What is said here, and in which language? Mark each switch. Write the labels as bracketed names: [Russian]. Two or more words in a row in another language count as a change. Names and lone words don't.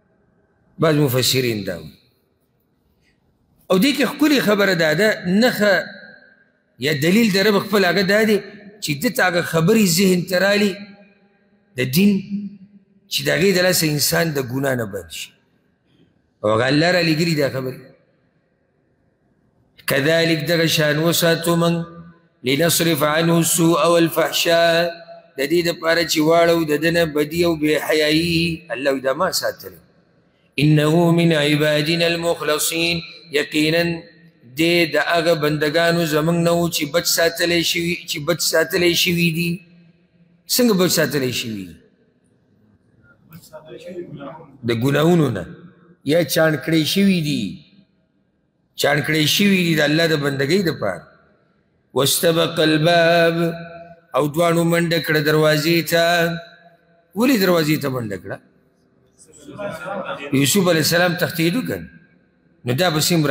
[Pashto] ګورې بعض مفسرین دا وایي او دې کې ښکلې خبره دا ده نښه یا دلیل د رب خپل هغه دا دی چې ده ته هغه خبرې ذهن ته رالي د دین چې د هغې د لاسه انسان د ګناه نه بند شي او هغه الله رالیږلي دا خبرې كذلك دغه شان وساتو [Arabic] من لنصرف عنه السوء والفحشاء [Pashto] د دې دپاره چې واړو د ده نه بدي او بېحیایي الله دا ما ساتلی [Arabic] انه من عبادنا المخلصین [Pashto] یقینا دې د هغه بندګانو زموږ نه و چې بچ ساتلی شوي دي څنګه بچ ساتلی شوي دي د ګناهونو نه یا چاڼ کړی شوي دي چاڼ کړی شوي دي د الله د بندګۍ دپاره [Arabic] واستبق الباب [Pashto] او دواړو منډه کړه دروازې ته ولې دروازې ته منډه کړه یوسف علیه السلام تښتېدو که نو دا پسې هم